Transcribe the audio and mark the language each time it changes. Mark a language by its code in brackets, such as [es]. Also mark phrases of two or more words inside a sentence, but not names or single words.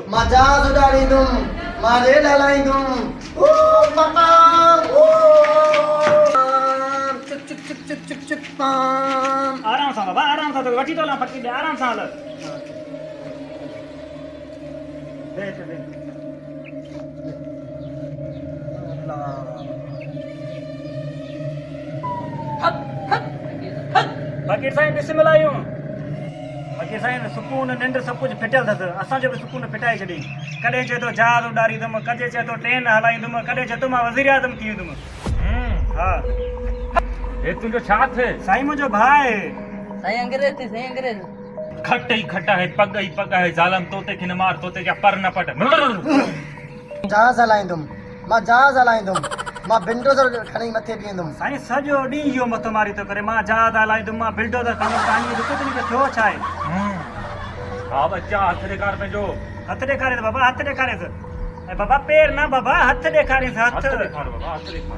[sd] मां जहाज उडारींदुम मां रेल हलाईंदुम ओ पापा ओ चुक चुक चुक चुक चुक चुक पाम [ur] آرام سے [sd] बाबा [ur] آرام سے [sd] तो वठी तो ला फकीर दे [ur] آرام سے [sd] हल देख दे फकीर साईं बिस्मिल्लाह फकीर साईं सुकून निंड सब कुछ फिटल अथसि असांजो बि सुकून फिटाए छॾी कॾहिं चए थो जहाज उॾारींदुमि कॾहिं चए थो ट्रेन हलाईंदुमि कॾहिं चए थो मां वज़ीर आज़म थी वेंदुमि हा हे तुंहिंजो छा थिए साईं मुंहिंजो भाउ आहे सही अंग्रेज थी सही अंग्रेज खट ही खटा है पग है जालम तोते खे न मार तोते जा पर न पट जहाज हलाईंदुम मां जहाज हलाईंदुम मां बिल्डोजर खणी मथे बीहंदुम साईं सॼो ॾींहुं इहो मथो मारी थो करे मां जहाज हलाईंदुमि मां बिल्डोज़र खणंदुमि तव्हांजी ॾिसो त थियो छा आहे हा बच्चा हथ ॾेखार पंहिंजो हथ ॾेखारेसि बाबा हथ ॾेखारेसि ऐं बाबा पेर न बाबा हथ ॾेखारेसि हथ हथ ॾेखार बाबा हथ ॾेखार